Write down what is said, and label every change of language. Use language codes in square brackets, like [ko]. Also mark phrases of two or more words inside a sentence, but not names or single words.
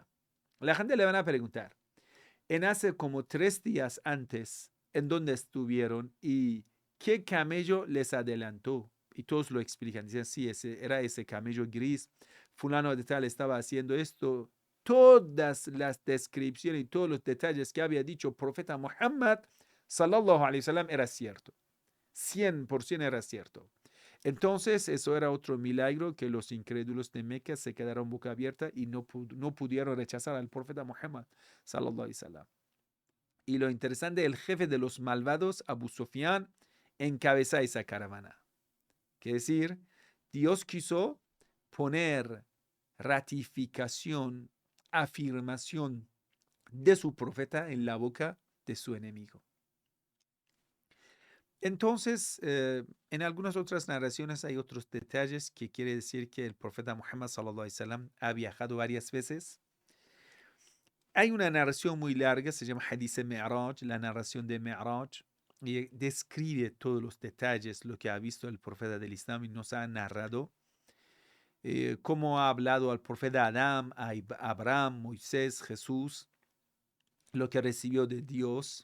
[es] La gente le van a preguntar, en hace como 3 días antes, ¿en dónde estuvieron y qué camello les adelantó? Y todos lo explican. Dicen, sí, era ese camello gris. Fulano de tal estaba haciendo esto. Todas las descripciones y todos los detalles que había dicho el profeta Muhammad, [ar] صلى الله عليه وسلم, [es] era cierto. 100% era cierto. Entonces, eso era otro milagro que los incrédulos de Meca se quedaron boca abierta y no pudieron rechazar al profeta Muhammad, [ar] صلى الله عليه وسلم. [es] Y lo interesante, el jefe de los malvados, Abu Sufyan, encabeza esa caravana. Es decir, Dios quiso poner ratificación, afirmación de su profeta en la boca de su enemigo. Entonces, en algunas otras narraciones hay otros detalles que quiere decir que el profeta Muhammad [ar] صلى الله عليه وسلم [es] ha viajado varias veces. Hay una narración muy larga, se llama Hadith Mi'raj, la narración de Mi'raj, y describe todos los detalles, lo que ha visto el profeta del Islam y nos ha narrado cómo ha hablado al profeta Adán, a Abraham, Moisés, Jesús, lo que recibió de Dios.